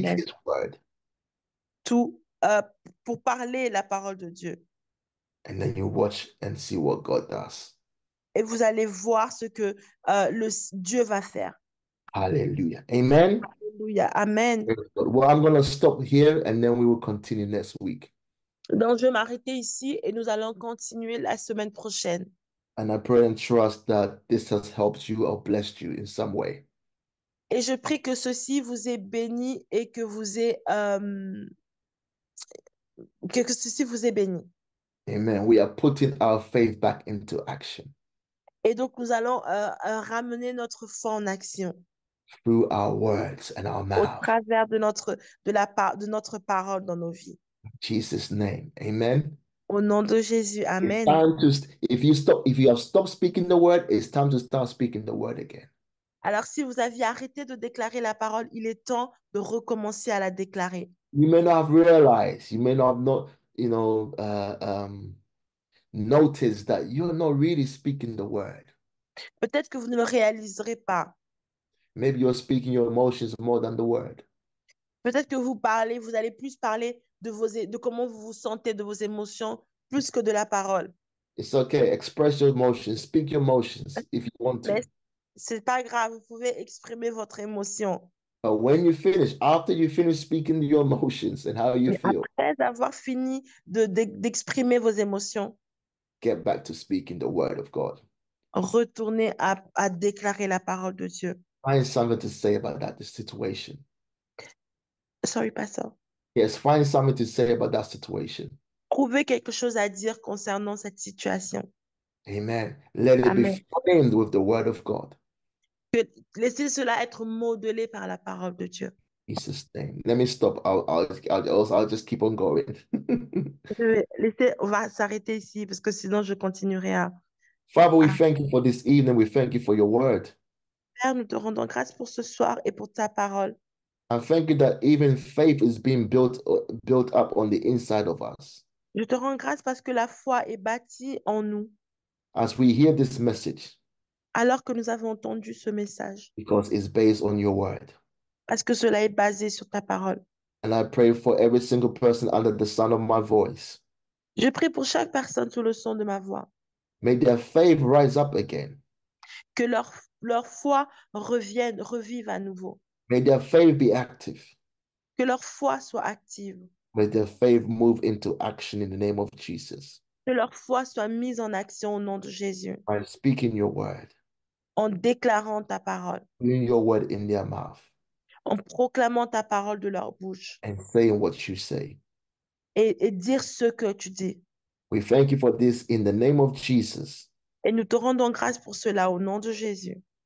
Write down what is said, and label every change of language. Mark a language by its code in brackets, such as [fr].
[en] Amen. his word. [fr] Tout pour parler la parole de Dieu. [en] And then you watch and see what God does. [fr] Et vous allez voir ce que Dieu va faire. [en] Hallelujah. Amen. [fr] Alléluia. Amen. [en] Well, I'm going to stop here and then we will continue next week. [fr] Donc, je vais m'arrêter ici et nous allons continuer la semaine prochaine. [en] And I pray and trust that this has helped you or blessed you in some way. [fr] Et je prie que ceci vous ait béni et que que ceci vous ait béni. Amen. [en] We are putting our faith back into action [fr] Et donc, nous allons ramener notre foi en action [en] through our words and our [fr] au [en] mouth. [fr] travers de notre parole dans nos vies. [en] In Jesus' name. Amen. [fr] Au nom de Jésus. [en] It's [fr] Amen. [en] time to, if you have stopped speaking the word, it's time to start speaking the word again. [fr] Alors, si vous aviez arrêté de déclarer la parole, il est temps de recommencer à la déclarer. [en] You may not have realized, you may not have noticed that you're not really speaking the word. [fr] Peut-être que vous ne le réaliserez pas. [en] Maybe you're speaking your emotions more than the word. [fr] Peut-être que vous allez plus parler de comment vous vous sentez, de vos émotions, plus que de la parole. [en] It's okay. Express your emotions. Speak your emotions if you want to. [fr] Mais c'est pas grave, vous pouvez exprimer votre émotion. [en] But when you finish, after you finish speaking your emotions and how you [fr] Mais [en] feel, [fr] après avoir fini d'exprimer vos émotions, [en] get back to speaking the word of God. [fr] retourner à déclarer la parole de Dieu. [en] Find something to say about that situation. Sorry, Pastor. Yes, find something to say about that situation. [fr] Trouver quelque chose à dire concernant cette situation. [en] Amen. Let it be [fr] Amen. [en] framed with the word of God. [fr] Laissez cela être modelé par la parole de Dieu. [en] Jesus' name. Let me stop. I'll just keep on going. [fr] On va s'arrêter ici parce que sinon je continuerai [en] Father, we [fr] à [en] thank you for this evening. We thank you for your word. [fr] faire. Nous te rendons grâce pour ce soir et pour ta parole. [en] And thank you that even faith is being built up on the inside of us. [fr] Je te rends grâce parce que la foi est bâtie en nous [en] As we hear this message, [fr] alors que nous avons entendu ce message, [en] because it's based on your word. [fr] parce que cela est basé sur ta parole. [en] And I pray for every single person under the sound of my voice. [fr] Je prie pour chaque personne sous le son de ma voix, [en] May their faith rise up again. [fr] que leur foi revive à nouveau, [en] May their faith be active. [fr] que leur foi soit active, [en] May their faith move into action in the name of Jesus. [fr] que leur foi soit mise en action au nom de Jésus, [en] By speaking your word, [fr] en déclarant ta parole, [en] putting your word in their mouth, [fr] en proclamant ta parole de leur bouche [en] and saying what you say. [fr] et dire ce que tu dis. [en] We thank you for this in the name of Jesus. [fr] Et nous te rendons grâce pour cela au nom de Jésus.